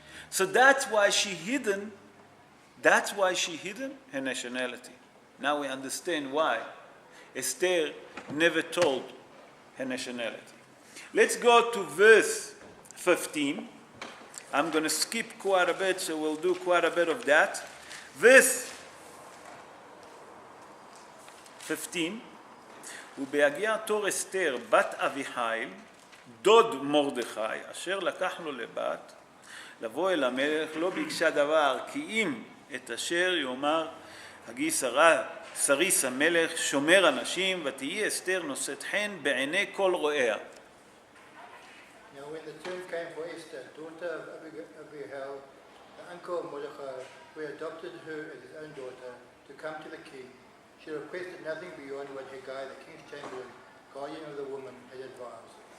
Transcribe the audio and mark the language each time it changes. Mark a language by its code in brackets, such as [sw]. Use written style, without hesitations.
[en] So that's why she hidden her nationality. Now we understand why Esther never told her nationality. Let's go to verse 15. I'm going to skip quite a bit, so we'll do quite a bit of that. Verse 15, [he] ובהגיע תור אסתר בת אביחיל, דוד מרדכי, אשר לקח לו לבת, לבוא אל המלך, לא ביקשה דבר, כי אם את אשר יאמר הגיס הרע סריס המלך שומר אנשים, ותהי אסתר נושאת חן בעיני כל רואיה. [en] Now, when the turn came for Esther, daughter of Abihail, the uncle of Mordechai, who adopted her as his own daughter, to come to the king, she requested nothing beyond what Hegai, the king's chamberlain, guardian of the woman, had advised.